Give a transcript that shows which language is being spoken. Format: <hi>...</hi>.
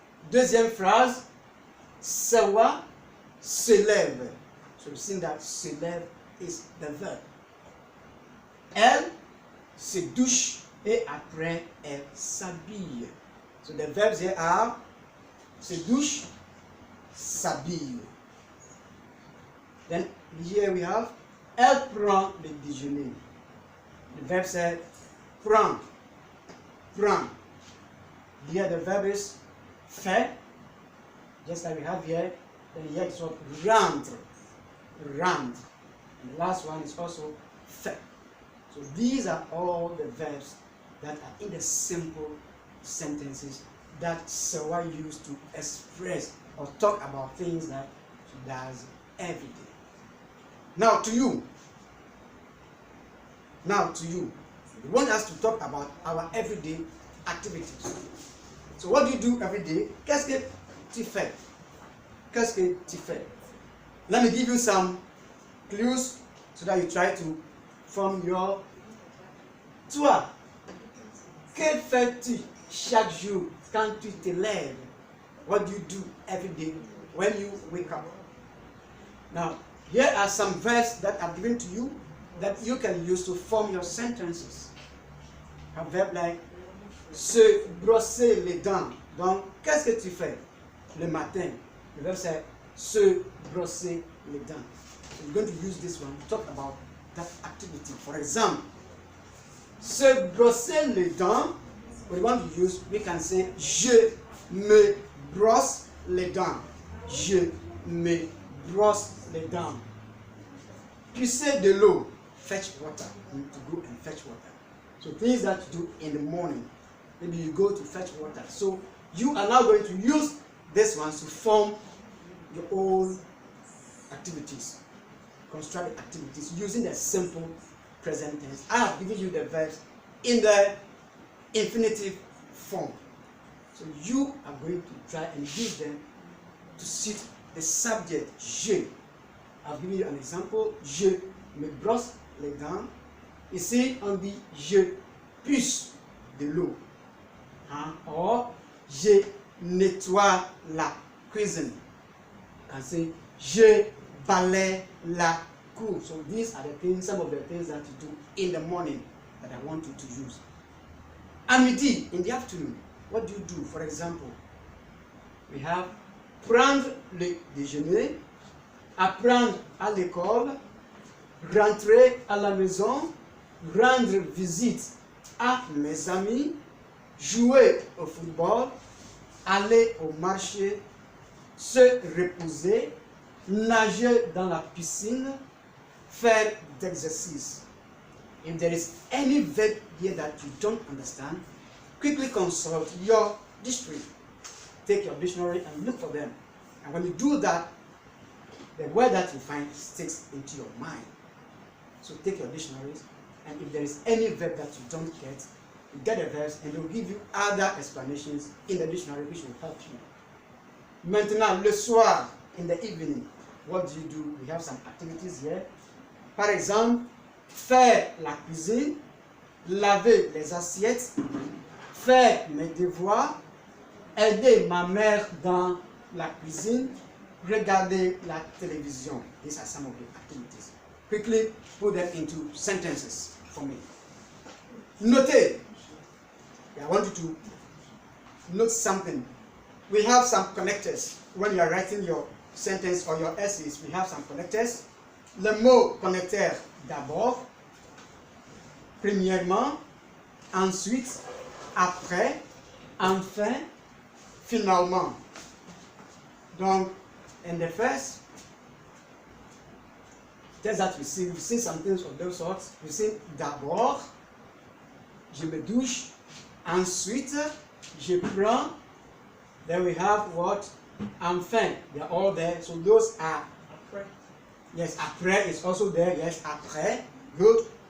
<fr>Deuxième phrase, Sawa se lève.</fr> <en>So you see that</en> <fr>se lève</fr> <en>is the verb.</en> <fr>Elle se douche et après elle s'habille.</fr> <en>So the verbs here are</en> <fr>se douche, s'habille.</fr> <en>Then here we have</en> <fr>elle prend le déjeuner.</fr> <en>The verb said prend. Prend. Here the verb is fait, just like we have here. Then here it's what? Rentre. Rentre. And the last one is also fait. So these are all the verbs that are in the simple sentences that Sawa used to express or talk about things that she does every day. Now to you. We want us to talk about our everyday activities. So what do you do every day?</en> <fr>Qu'est-ce que tu fais?</fr> <en>Qu'est-ce que tu fais? Let me give you some clues so that you try to form your.</en> <fr>Toi, que fais-tu chaque jour quand tu te lèves?</fr> <en>What do you do every day when you wake up? Now, here are some verbs that I've given to you that you can use to form your sentences. A verb like</en> <fr>se brosser les dents. Donc, qu'est-ce que tu fais le matin? Le verbe c'est se brosser les dents.</fr> <en>So we're going to use this one to talk about that activity. For example,</en> <fr>se brosser les dents,</fr> <en>we want to use, we can say</en> <fr>je me brosse les dents. Je me brosse les dents. Puiser de l'eau,</fr> <en>fetch water. You need to go and fetch water. So things that you do in the morning. Maybe you go to fetch water. So you are now going to use this one to form your own activities. Construct activities using the simple present tense. I have given you the verbs in the infinitive form. So you are going to try and use them to suit the subject je. I've given you an example.</en> <fr>Je me brosse les dents. Ici, on dit je puce de l'eau. Hein? Or, je nettoie la cuisine.</fr> <en>You can say</en> <fr>je balaye la cour.</fr> <en>So these are the things, some of the things that you do in the morning that I want you to use.</en> <fr>À midi,</fr> <en>in the afternoon, what do you do? For example, we have</en> <fr>prendre le déjeuner, apprendre à l'école, rentrer à la maison, rendre visite à mes amis, jouer au football, aller au marché, se reposer, nager dans la piscine, faire d'exercice.</fr> <en>If there is any verb here that you don't understand, quickly consult your dictionary. Take your dictionary and look for them. And when you do that, the word that you find sticks into your mind. So take your dictionaries, and if there is any verb that you don't get, you get the verbs and they'll give you other explanations in the dictionary which will help you.</en> <fr>Maintenant, le soir,</fr> <en>in the evening, what do you do? We have some activities here.</en> <fr>Par exemple, faire la cuisine, laver les assiettes, faire mes devoirs, aider ma mère dans la cuisine, regarder la télévision.</fr> <en>These are some of the activities. Quickly put them into sentences for me.</en> <fr>Notez.</fr> <en>I want you to note something. We have some connectors. When you are writing your sentence or your essays, we have some connectors.</en> <fr>Le mot connecteur d'abord, premièrement, ensuite, après, enfin, finalement.</fr> <en>Donc, in the first, just that we see some things of those sorts. We see</en> <fr>d'abord, je me douche, ensuite, je prends.</fr> <en>Then we have what? Enfin. They're all there. So those are. Yes, après is also there. Yes, après. Good.</en>